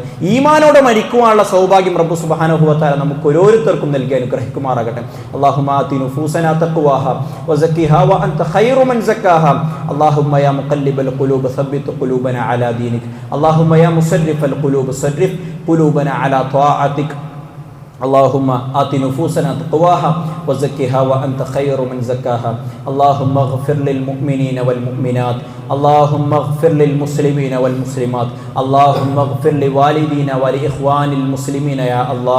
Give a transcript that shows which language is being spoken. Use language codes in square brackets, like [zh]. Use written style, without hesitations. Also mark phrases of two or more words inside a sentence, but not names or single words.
[ml] ഈമാനോടെ മരിക്കുവാനുള്ള സൗഭാഗ്യം റബ്ബ് [ar] سبحانه وتعالى [ml] നമുക്ക് ഓരോരുത്തർക്കും നൽകി അനുഗ്രഹിക്കുമാറാകട്ടെ. [ar] اللهم آت نفوسنا تقواها وزكها وأنت خير من زكاها. اللهم يا مقلب القلوب ثبت قلوبنا على دينك. اللهم يا مصرف القلوب صرف قلوبنا على طاعتك. اللهم آت نفوسنا تقواها وزكها وأنت خير من زكاها. اللهم اغفر للمؤمنين والمؤمنات. اللهم اغفر للمسلمين والمسلمات. اللهم اغفر لوالدينا ولإخوان المسلمين يا الله.